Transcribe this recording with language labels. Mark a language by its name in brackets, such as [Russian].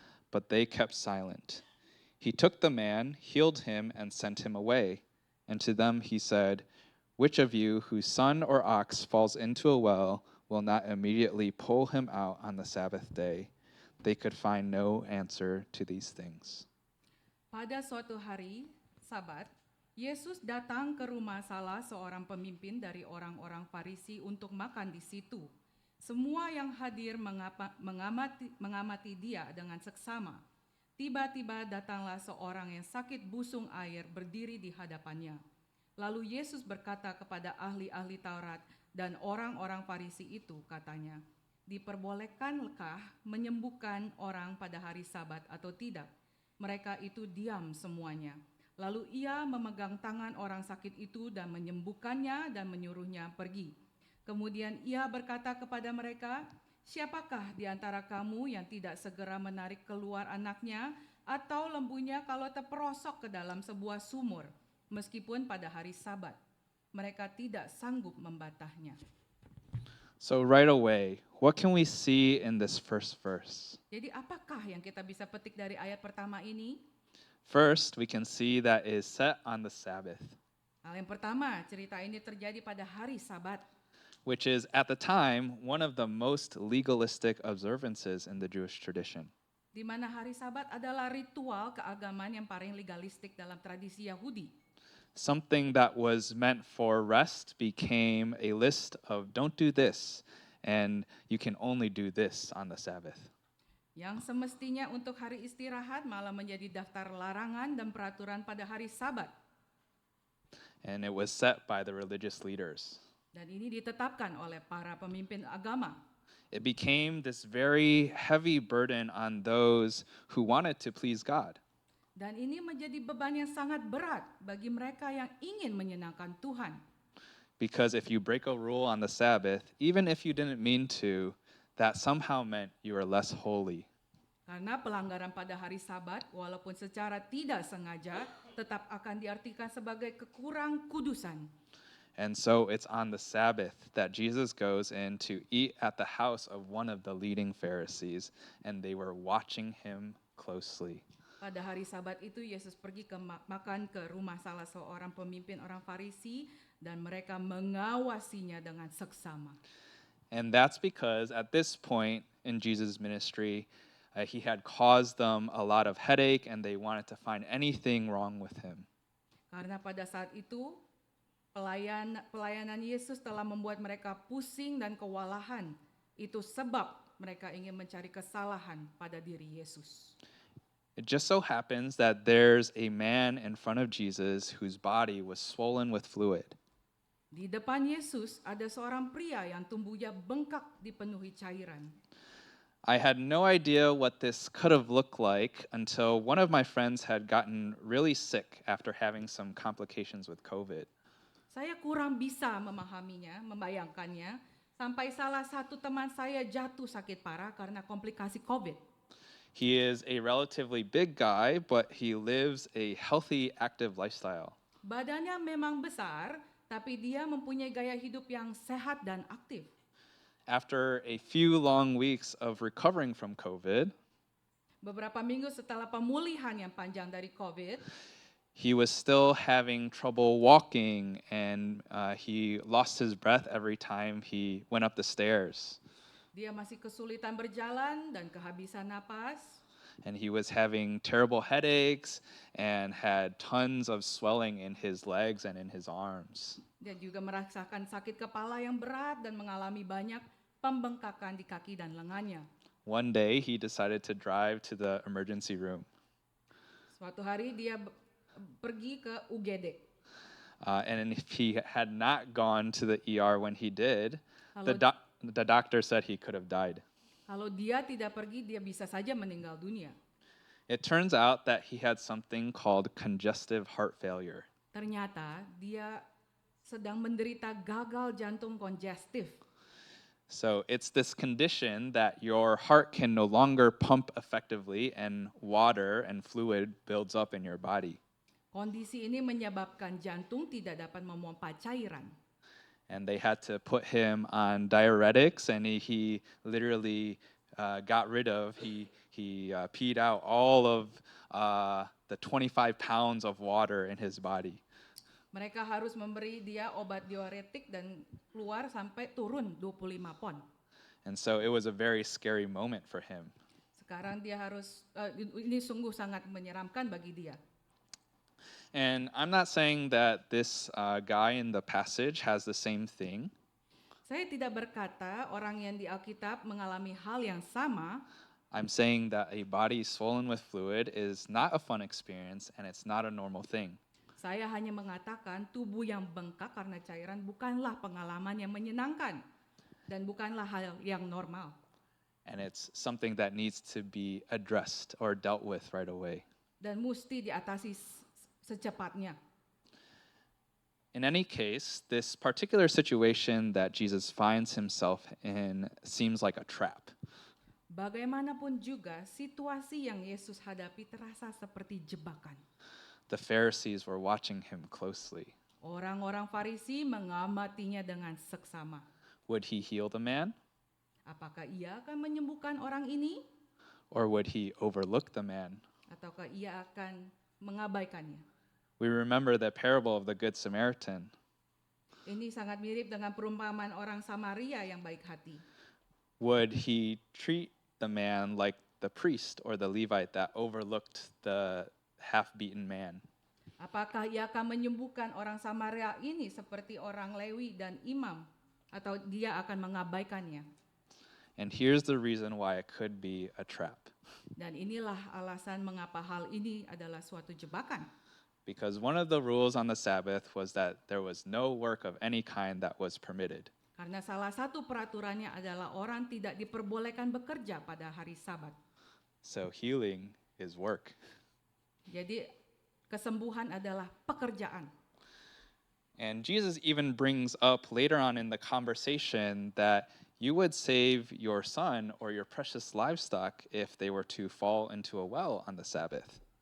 [English] But they kept silent. He took the man, healed him, and sent him away. And to them he said, "Which of you whose son or ox falls into a well will not immediately pull him out on the Sabbath day?" They could find no answer to these things. [Indonesian] Pada suatu hari, Sabat, Yesus datang ke rumah salah seorang pemimpin dari orang-orang Farisi untuk makan di situ. Semua yang hadir mengamati dia dengan seksama. Tiba-tiba datanglah seorang yang sakit busung air berdiri di hadapannya. Lalu Yesus berkata kepada ahli-ahli Taurat dan orang-orang Farisi itu, katanya, "Diperbolehkankah menyembuhkan orang pada hari Sabat atau tidak?" Mereka itu diam semuanya. Lalu ia memegang tangan orang sakit itu dan menyembuhkannya dan menyuruhnya pergi. Kemudian ia berkata kepada mereka, "Siapakah di antara kamu yang tidak segera menarik keluar anaknya atau lembunya kalau terperosok ke dalam sebuah sumur, meskipun pada hari Sabat? Mereka tidak sanggup membatahnya." [English] So right away, what can we see in this first verse? [Indonesian] Jadi apakah yang kita bisa petik dari ayat pertama ini? [English] First, we can see that it is set on the Sabbath, [Indonesian] Hal yang pertama, cerita ini terjadi pada hari Sabat, [English] which is at the time one of the most legalistic observances in the Jewish tradition. [Indonesian] di mana hari Sabat adalah ritual keagamaan yang paling legalistik dalam tradisi Yahudi. [English] Something that was meant for rest became a list of don't do this, and you can only do this on the Sabbath. [Indonesian] Yang semestinya untuk hari istirahat malah menjadi daftar larangan dan peraturan pada hari Sabat. [English] And it was set by the religious leaders. [Indonesian] Dan ini ditetapkan oleh para pemimpin agama. [English] It became this very heavy burden on those who wanted to please God. [Indonesian] Dan ini menjadi beban yang sangat berat bagi mereka yang ingin menyenangkan Tuhan. [English] Because if you break a rule on the Sabbath, even if you didn't mean to, that somehow meant you were less holy. [Indonesian] Karena pelanggaran pada hari Sabat, walaupun secara tidak sengaja, tetap akan diartikan sebagai kekurang kudusan. [English] And so it's on the Sabbath that Jesus goes in to eat at the house of one of the leading Pharisees, and they were watching him closely. [Indonesian] Pada hari Sabat itu Yesus pergi makan ke rumah salah seorang pemimpin orang Farisi dan mereka mengawasinya dengan seksama. [English] And that's because at this point in Jesus' ministry, he had caused them a lot of headache and they wanted to find anything wrong with him. [Indonesian] Karena pada saat itu pelayanan Yesus telah membuat mereka pusing dan kewalahan. Itu sebab mereka ingin mencari kesalahan pada diri Yesus. [English] It just so happens that there's a man in front of Jesus whose body was swollen with fluid. [Indonesian] Di depan Yesus ada seorang pria yang tubuhnya bengkak dipenuhi cairan. [English] I had no idea what this could have looked like until one of my friends had gotten really sick after having some complications with COVID. [Indonesian] Saya kurang bisa memahaminya, membayangkannya, sampai salah satu teman saya jatuh sakit parah karena komplikasi COVID. [English] He is a relatively big guy, but he lives a healthy, active lifestyle. [Indonesian] Badannya memang besar, tapi dia mempunyai gaya hidup yang sehat dan aktif. [English] After a few long weeks of recovering from COVID, [Indonesian] Beberapa minggu setelah pemulihan yang panjang dari COVID, [English] he was still having trouble walking and he lost his breath every time he went up the stairs. [Indonesian] dia masih kesulitan berjalan dan kehabisan napas. [English] And he was having terrible headaches and had tons of swelling in his legs and in his arms. [Indonesian] Dia juga merasakan sakit kepala yang berat dan mengalami banyak pembengkakan di kaki dan lengannya. [English] One day, he decided to drive to the emergency room. [Indonesian] Suatu hari dia pergi ke UGD. [English] And if he had not gone to the ER when he did, the [Indonesian] Kalau- [English] doctor said he could have died. [Indonesian] Kalau dia tidak pergi, dia bisa saja meninggal dunia. [English] It turns out that he had something called congestive heart failure. [Indonesian] Ternyata dia sedang menderita gagal jantung kongestif. [English] So it's this condition that your heart can no longer pump effectively and water and fluid builds up in your body. [Indonesian] Kondisi ini menyebabkan jantung tidak dapat memompa cairan. [English] And they had to put him on diuretics, and he literally got rid of, he peed out all of the 25 pounds of water in his body. [Indonesian] Mereka harus memberi dia obat diuretik dan keluar sampai turun 25 pon. [English] And so it was a very scary moment for him. [Indonesian] Sekarang dia harus, ini sungguh sangat menyeramkan bagi dia. [English] And I'm not saying that this guy in the passage has the same thing. [Indonesian] Saya tidak berkata orang yang di Alkitab mengalami hal yang sama. [English] I'm saying that a body swollen with fluid is not a fun experience and it's not a normal thing. [Indonesian] Saya hanya mengatakan tubuh yang bengkak karena cairan bukanlah pengalaman yang menyenangkan dan bukanlah hal yang normal. [English] And it's something that needs to be addressed or dealt with right away. [Indonesian] Dan mesti diatasi secepatnya. [English] In any case, this particular situation that Jesus finds himself in seems like a trap. [Indonesian] Bagaimanapun juga, situasi yang Yesus hadapi terasa seperti jebakan. [English] The Pharisees were watching him closely. [Indonesian] Orang-orang Farisi mengamatinya dengan seksama. [English] Would he heal the man, [Indonesian] Apakah ia akan menyembuhkan orang ini? [English] or would he overlook the man? [Indonesian] Ataukah ia akan mengabaikannya? [English] We remember the parable of the Good Samaritan. [Indonesian] Ini sangat mirip dengan perumpamaan orang Samaria yang baik hati. [English] Would he treat the man like the priest or the Levite that overlooked the half-beaten man? [Indonesian] Apakah ia akan menyembuhkan orang Samaria ini seperti orang Lewi dan imam? Atau dia akan mengabaikannya? [English] And here's the reason why it could be a trap. [Indonesian] Dan inilah alasan mengapa hal ini adalah suatu jebakan. [English] Because one of the rules on the Sabbath was that there was no work of any kind that was permitted. [Indonesian] Karena salah satu peraturannya adalah orang tidak diperbolehkan bekerja pada hari Sabat. [English] So healing is work. [Indonesian] Jadi kesembuhan adalah pekerjaan. [English] And Jesus even brings up later on in the conversation that you would save your son or your precious livestock if they were to fall into a well on the Sabbath.